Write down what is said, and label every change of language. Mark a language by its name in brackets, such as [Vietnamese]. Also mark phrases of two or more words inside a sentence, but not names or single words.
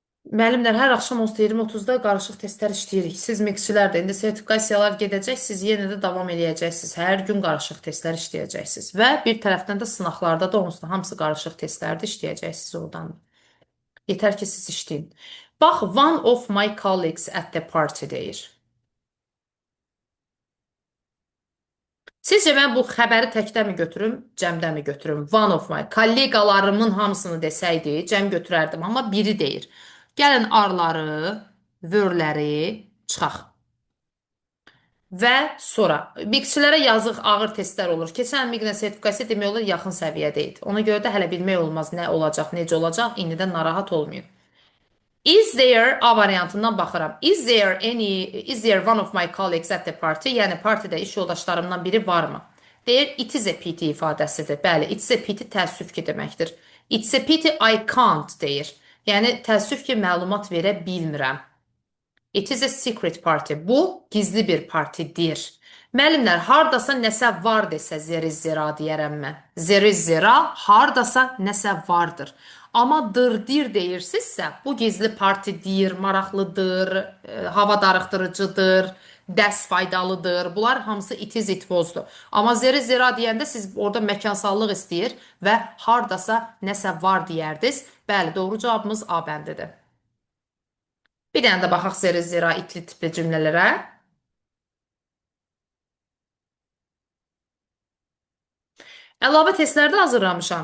[Azerbaijani] Müəllimlər, hər axşam 20:30-da qarışıq testlər işləyirik. Siz mixçilər də indi sertifikasiyalar gedəcək, siz yenə də davam eləyəcəksiniz. Hər gün qarışıq testlər işləyəcəksiniz və bir tərəfdən də sınaqlarda da onsuz da hamısı qarışıq testlərdə işləyəcəksiniz oradan. Yetər ki siz işləyin. Bax, [English] one of my colleagues at the party deyir. [Azerbaijani] Sizcə mən bu xəbəri təkdəmi götürüm, cəmdəmi götürüm? [English] One of my [Azerbaijani] kolleqalarımın hamısını desəydi, cəm götürərdim, amma biri deyir. Gəlin arları, vörləri çıxaq. Və sonra mixçilərə yazıq ağır testlər olur. Keçən miqlə sertifikasiya demək olar yaxın səviyyədə idi. Ona görə də hələ bilmək olmaz nə olacaq, necə olacaq. İndidən narahat olmayın. [English] Is there [Azerbaijani] A variantından baxıram. [English] Is there one of my colleagues at the party? [Azerbaijani] Yəni partidə iş yoldaşlarımdan biri varmı? Deyir [English] it is a pity [Azerbaijani] ifadəsidir. Bəli, [English] it is a pity [Azerbaijani] təəssüf ki deməkdir. [English] It's a pity I can't deyir. [Azerbaijani] Yəni təəssüf ki məlumat verə bilmirəm. [English] It is a secret party. [Azerbaijani] Bu gizli bir partidir. Müəllimlər, hardasa nəsə var desə zeri-zira deyərəm mən. Zeri-zira hardasa nəsə vardır. Amma dırdir deyirsinizsə, bu gizli partidir, maraqlıdır, hava darıxdırıcıdır, dərs faydalıdır. Bunlar hamısı [English] it is it was'dur. [Azerbaijani] Amma zeri-zira deyəndə siz orada məkansallıq istəyir və hardasa nəsə var deyərdiniz. Bəli, doğru cavabımız A bəndidir. Bir dənə də baxaq zeri-zira itli tipli cümlələrə. Əlavə testlərdə hazırlamışam.